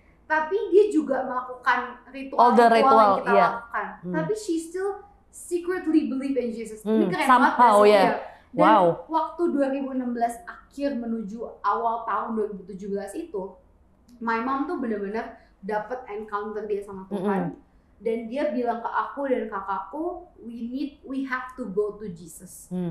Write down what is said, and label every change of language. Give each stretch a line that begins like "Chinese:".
Indonesian: Tapi dia juga melakukan ritual yang kita lakukan.
English: Tapi she still secretly believe in Jesus.
Indonesian: Ini keren banget ya. Dan waktu 2016 akhir menuju awal tahun 2017 itu,
English: my mom
Indonesian: tuh benar-benar dapat encounter dia sama Tuhan. Dan dia bilang ke aku dan kakakku,
English: we have to go to Jesus.